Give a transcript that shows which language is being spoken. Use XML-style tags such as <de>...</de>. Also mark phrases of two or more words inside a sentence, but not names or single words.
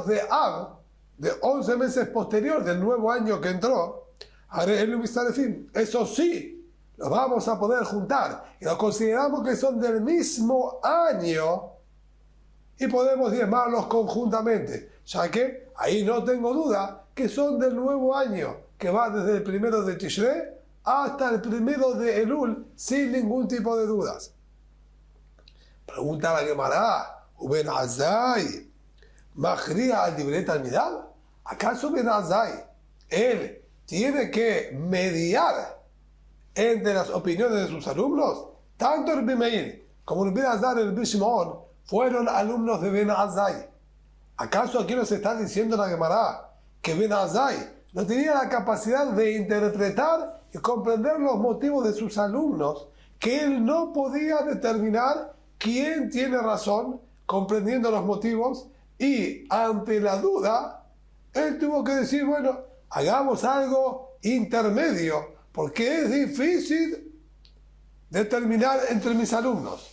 <es>de Ab, de 11 meses posterior del nuevo año que entró, eso sí, los vamos a poder juntar y los consideramos que son del mismo año y podemos diezmarlos conjuntamente, ya que ahí no tengo duda que son del nuevo año, que va desde el primero de Tishrei hasta el primero de Elul sin ningún tipo de dudas. Pregunta la Gemara, Ben Azai,</es> <he>¿מכריע על דברי תלמידיו?</he> <es>¿Acaso Ben Azai, él tiene que mediar entre las opiniones de sus alumnos? Tanto el Meir como el Ben Azai y el Shimon fueron alumnos de Ben Azai. ¿Acaso aquí nos está diciendo la Gemara que Ben Azai no tenía la capacidad de interpretar y comprender los motivos de sus alumnos, que él no podía determinar quién tiene razón comprendiendo los motivos, y ante la duda él tuvo que decir, bueno, hagamos algo intermedio porque es difícil determinar entre mis alumnos?</es>